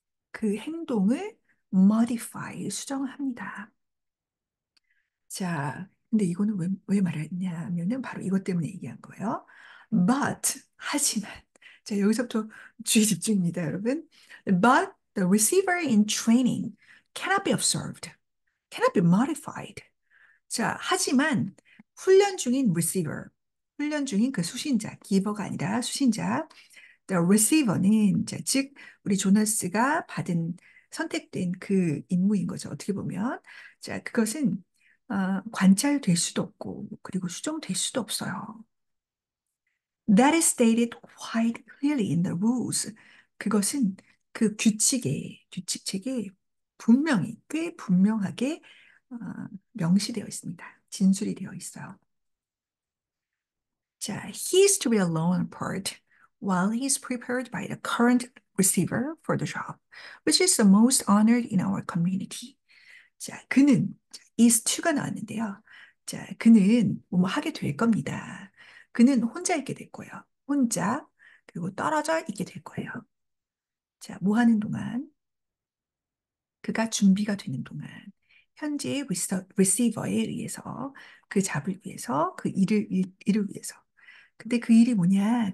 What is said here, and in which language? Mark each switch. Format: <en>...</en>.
<ko>그 행동을 modify, 수정합니다. 자, 근데 이거는 왜 말했냐면은 바로 이것 때문에 얘기한 거예요. But, 하지만. 자, 여기서부터 주의 집중입니다, 여러분.</ko> <en>But the receiver in training cannot be observed, cannot be modified.</en> <ko>자, 하지만 훈련 중인 receiver, 훈련 중인 그 수신자, giver가 아니라 수신자, the receiver는 자, 즉 우리 조나스가 받은 선택된 그 임무인 거죠. 어떻게 보면 자, 그것은 관찰될 수도 없고 그리고 수정될 수도 없어요.</ko> <en>That is stated quite clearly in the rules.</en> <ko>그것은 그 규칙책에 분명히, 꽤 분명하게 어, 명시되어 있습니다. 진술이 되어 있어요.</ko> <en>자, he is to be alone apart while he is prepared by the current receiver for the job, which is the most honored in our community.</en> <ko>자, 그는 is to가 나왔는데요. 자, 그는 뭐 하게 될 겁니다. 그는 혼자 있게 될 거예요. 혼자 그리고 떨어져 있게 될 거예요. 자, 뭐 하는 동안 그가 준비가 되는 동안 현재의 리시버에 의해서 그 잡을 위해서 그 일을 위해서 근데 그 일이 뭐냐?</ko>